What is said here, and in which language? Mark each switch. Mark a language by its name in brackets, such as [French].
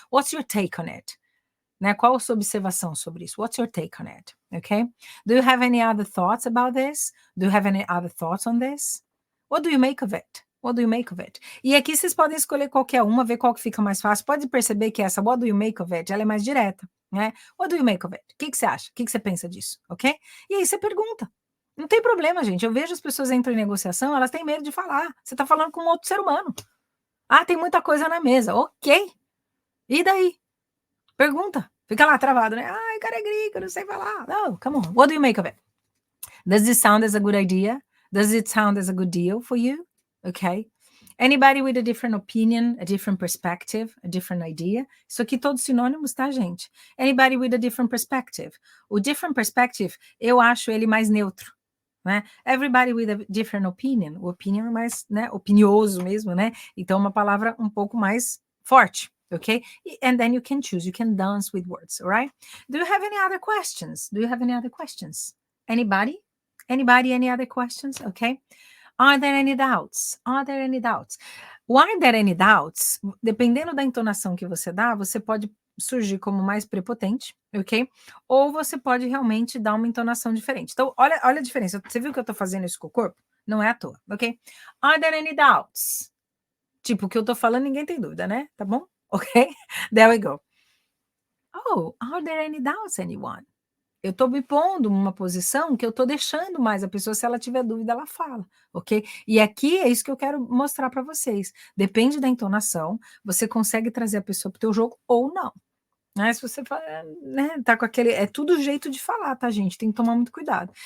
[English] What's your take on it? Né? [Portuguese] Qual a sua observação sobre isso? [English] What's your take on it? Ok? Do you have any other thoughts about this? Do you have any other thoughts on this? What do you make of it? What do you make of it? [Portuguese] E aqui vocês podem escolher qualquer uma, ver qual que fica mais fácil. Pode perceber que essa [English] what do you make of it, [Portuguese] ela é mais direta, né? [English] What do you make of it? [Portuguese] O que você acha? O que você pensa disso? Ok? E aí você pergunta. Não tem problema, gente. Eu vejo as pessoas entram em negociação, elas têm medo de falar. Você está falando com um outro ser humano. Tem muita coisa na mesa. Ok. E daí? Pergunta. Fica lá travado, né? Ai, cara é gringo, não sei falar. [English] No, come on. What do you make of it? Does this sound as a good idea? Does it sound as a good deal for you? Okay. Anybody with a different opinion, a different perspective, a different idea? [Portuguese] Isso aqui todos sinônimos, tá, gente? [English] Anybody with a different perspective. [Portuguese] O [English] different perspective, [Portuguese] eu acho ele mais neutro, né? [English] Everybody with a different opinion. [Portuguese] O opinion é mais, né, opinioso mesmo, né? Então, uma palavra um pouco mais forte. [English] Okay, and then you can choose. You can dance with words. All right. Do you have any other questions? Do you have any other questions? Anybody? Anybody? Any other questions? Okay. Are there any doubts? Are there any doubts? O are there any doubts? [Portuguese] Dependendo da entonação que você dá, você pode surgir como mais prepotente, ok? Ou você pode realmente dar uma entonação diferente. Então, olha a diferença. Você viu que eu tô fazendo isso com o corpo? Não é à toa, ok? [English] Are there any doubts? [Portuguese] Tipo, o que eu tô falando, ninguém tem dúvida, né? [English] Tá bom? Ok? There we go. Oh, are there any doubts, anyone? [Portuguese] Eu tô me pondo numa posição que eu tô deixando mais a pessoa, se ela tiver dúvida, ela fala, ok? E aqui é isso que eu quero mostrar para vocês. Depende da entonação, você consegue trazer a pessoa pro teu jogo ou não. Né? Se você né, tá com aquele. É tudo jeito de falar, tá, gente? Tem que tomar muito cuidado.